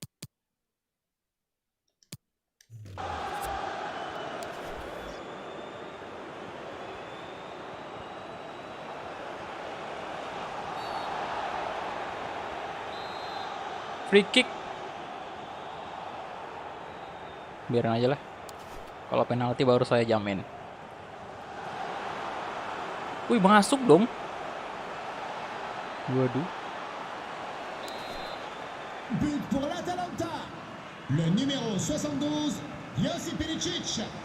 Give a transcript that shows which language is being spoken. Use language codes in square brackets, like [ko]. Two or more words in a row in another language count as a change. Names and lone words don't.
[en] Free kick. [id] Biarin aja lah. Kalau penalti baru saya jamin. Wih, masuk dong. Waduh. [fr] But pour l'Atalanta. Le numéro 72, Josip Ilicic.